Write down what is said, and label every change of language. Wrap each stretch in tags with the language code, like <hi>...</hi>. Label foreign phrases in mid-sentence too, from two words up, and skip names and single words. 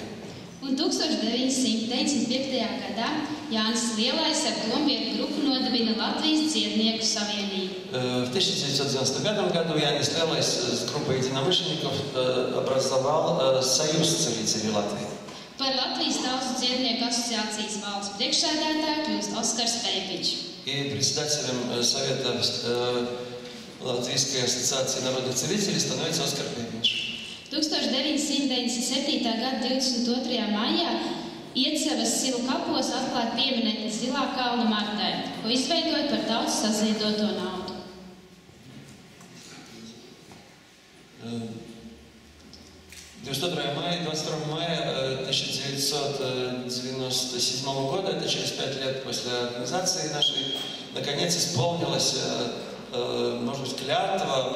<lv>Un 1995. gadā Jānis Lielais ar dombietu grupu nodibina Latvijas dziednieku savienību.</lv> <ru>В 1995 году Jānis Lielais с группой единомышленников образовал Союз целителей Латвии.</ru> <lv>Par Latvijas tautas dziednieku asociācijas valdes priekšsēdētāju kļūst Oskars Pēpiņš.</lv> <ru>И председателем Совета Латвийской ассоциации народных целителей становится Oskar Pēpiņš.</ru> <lv>1997. gada 22. maijā Iecevas silu kapos atklāja pieminekli Zilā kalna Martai, ko izveidoja par tautas saziedoto naudu.</lv> <ru>22 мая 1997 года, это через 5 лет после организации нашей, наконец исполнилась, может быть, клятва.</ru>